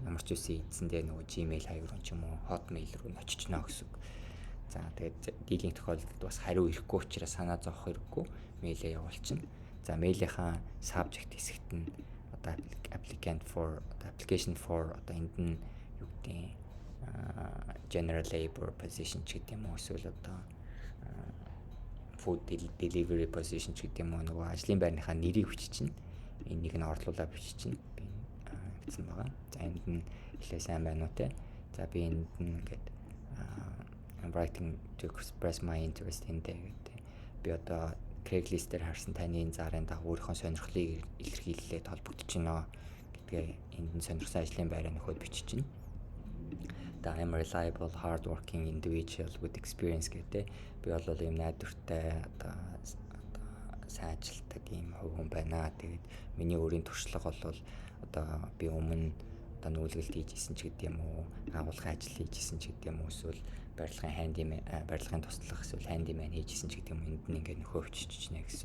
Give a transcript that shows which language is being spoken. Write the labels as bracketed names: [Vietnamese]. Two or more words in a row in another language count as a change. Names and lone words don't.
[Mongolian] Ямар ч үсэн эзэндээ нөгөө Gmail хаяг руу ч юм уу Hotmail руу очичноо гэсэн үг. За тэгээд дийлинх тохиолдолд бас хариу ирэхгүй учраас санаа зовох хэрэггүй мэйлээ явуулчихна. За мэйлийнхаа subject хэсэгт нь одоо [English] application for [Mongolian] одоо энд нь юу гэдэг [English] general labor position [Mongolian] ч гэдэг юм уу эсвэл одоо [English] food delivery position [Mongolian] ч гэдэг юм уу нөгөө ажлын байрныхаа нэрийг биччихнэ. Энийг нь орлуулаад биччихнэ. Би гэсэн байгаа. За энд нь ихлэ сайн байна уу те. За би энд нь ингээд [English] I'm writing to express my interest in гэдэг. [Mongolian] Би одоо Craigslist-ээр харсан таны энэ зарын дагуу өөрийнхөө сонирхлыг илэрхийлээд холбогдож байна гэдгээ энд нь сонирхсан ажлын байраа нөхөд бичиж байна. [English] I'm a reliable, hardworking individual with experience гэдэг. [Mongolian] Би бол юм найдвартай одоо сайн ажилтдаг юм хүн байна. Тэгээд миний өөрийн туршлага бол одоо би өмнө одоо нүүлгэлт хийжсэн ч гэдэг юм уу, агуулгын ажил хийжсэн ч гэдэг юм уу, эсвэл барилгын туслах эсвэл handyman хийжсэн ч гэдэг юм энд нь ингээд нөхөө биччихнэ гэсэн үг.